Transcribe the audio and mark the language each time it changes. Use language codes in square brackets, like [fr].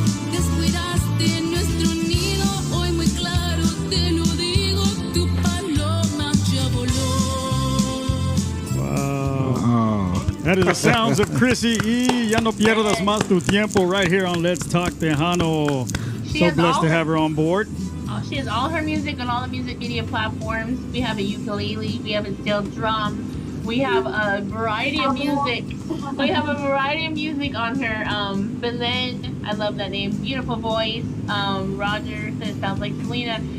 [es] Descuidaste nuestro nido, hoy muy claro te lo digo, tu paloma ya voló. [en] Wow. That is the sounds of Crissy E. Ya no pierdas más tu tiempo right here on Let's Talk Tejano. She So has blessed all- to have her on board. She has all her music on all the music media platforms. We have a ukulele, we have a steel drum, We have a variety of music. We have a variety of music on her. Belen, I love that name. Beautiful voice. Roger says sounds like Selena.